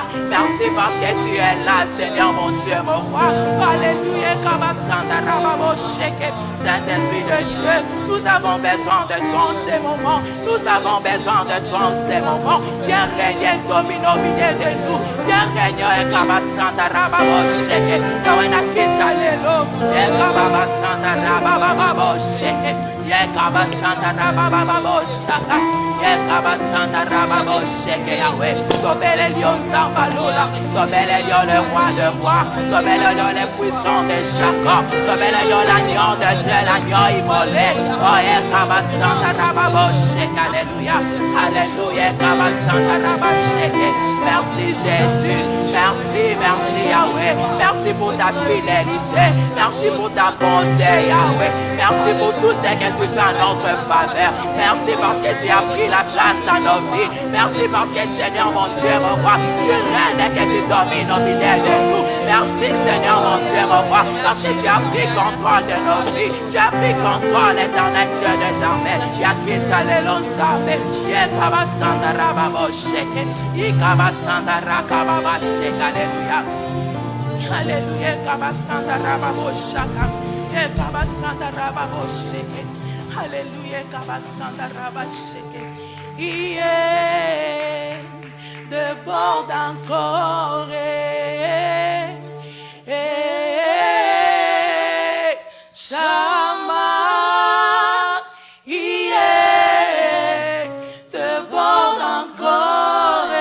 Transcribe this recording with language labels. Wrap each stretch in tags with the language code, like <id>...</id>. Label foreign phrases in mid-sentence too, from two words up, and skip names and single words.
<fr>Merci parce que tu es là, Seigneur, mon Dieu, mon roi. Alléluia. Saint-Esprit de Dieu, nous avons besoin de toi en ces moments. Nous avons besoin de toi en ces moments. Viens régner, domine au milieu de nous. Viens régner, et Kabasanta Rababo Sheke. Yawena Kitalelo. Et Kabasanta Rababo Sheke. Et Kabasanta Rababo Shaka. Et Kabasanta Rababo Sheke. Yahweh. Tobele Lion Zambalola. Tobele Lion le roi de rois. Tobele Lion les puissants de Jacob. Tobele Lion l'agneau de Dieu, l'agneau immolé. Oh, et Kabasanta Rababo Sheke. Alléluia. Alléluia. Kabasanta Rababo Sheke. Merci Jésus, merci, merci Yahweh, merci pour ta fidélité, merci pour ta bonté Yahweh, merci pour tout ce que tu fais en notre faveur, merci parce que tu as pris la place dans nos vies, merci parce que Seigneur mon Dieu mon roi, tu règnes et que tu domines au milieu de nous, merci Seigneur mon Dieu mon roi, parce que tu as pris contrôle de nos vies, tu as pris contrôle éternel Dieu des armées, tu as quitté les longs armées, yes, Abasanda Rababo Sheke, Santa Rakababa Shake, Alléluia. Alléluia, Kabasanta Rababo Shaka. Kabasanta Rababo Shake. Alléluia, Kabasanta Rababo Shake. Déborde encore. Shama. Déborde encore.</fr>